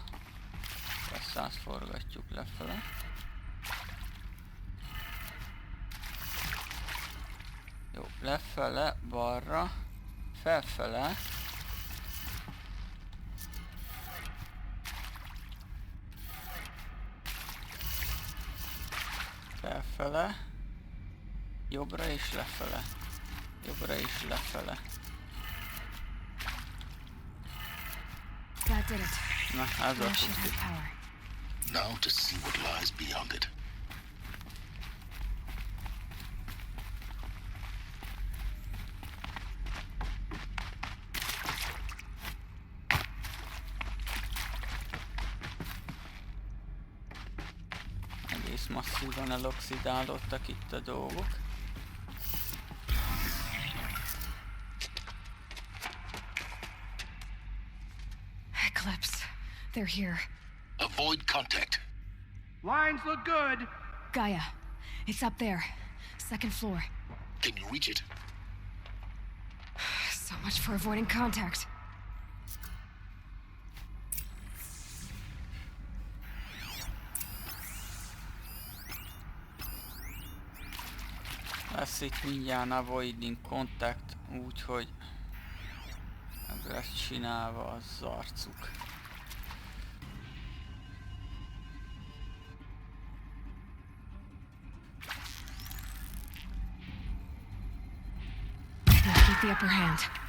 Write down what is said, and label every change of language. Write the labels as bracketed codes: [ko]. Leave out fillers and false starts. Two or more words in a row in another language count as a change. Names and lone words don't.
[hu] Ezt átforgatjuk lefele. Jó, lefele, balra, felfele. Felfele. Jobbra és lefele. Jobbra és lefele. [en] That did it. [hu] Na, ez a [en] should have power. Now to see what lies beyond it. [hu] Egész masszívan eloxidálódtak itt a dolgok. [en] Eclipse. They're here. Avoid contact. Lines look good. Gaia. It's up there. Second floor. Can you reach it? So much for avoiding contact. [hu] Lesz itt mindjárt [en] avoiding contact, [hu] úgyhogy meg lesz csinálva az arcuk. [en] Keep the upper hand.